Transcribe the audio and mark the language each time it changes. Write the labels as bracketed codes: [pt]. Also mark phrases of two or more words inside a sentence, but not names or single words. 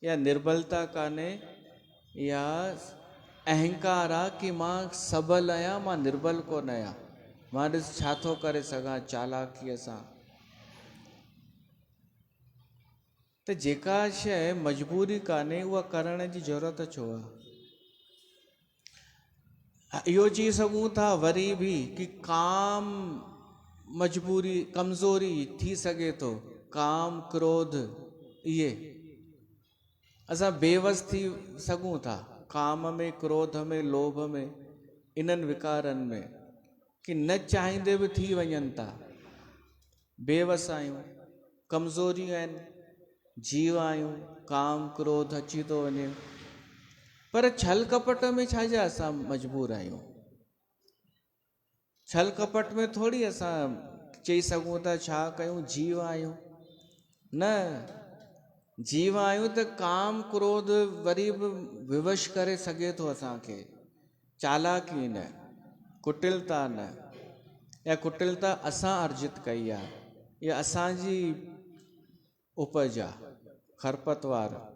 [sd] या निर्बलता कान्हे, या अहंकार आहे कि मां सबल आहियां, मां निर्बल कोन आहियां, मां ॾिस छा थो करे सघां चालाकीअ सां। त जेका शइ मजबूरी कान्हे उहा करण जी ज़रूरत छो आहे? इहो चई सघूं था वरी बि कि काम मजबूरी, कमज़ोरी थी सघे थो, काम क्रोध, इहे असां बेवस थी सघूं था काम में, क्रोध में, लोभ में, इन्हनि विकारनि में, कि न चाहींदे बि थी वञनि था। बेवस आहियूं, कमज़ोरियूं आहिनि, जीव आहियूं, काम क्रोध अची थो वञे। पर छल कपट में छाजा असां मजबूर आहियूं? छल कपट में थोरी असां चई सघूं था छा कयूं, जीव आहियूं। न, जीव आहियूं त काम क्रोध वरी बि विवश करे सघे थो असांखे, चालाकी न, कुटिलता न। या कुटिलता असां अर्जित कई आहे, या असांजी उपज आहे, खरपतवार।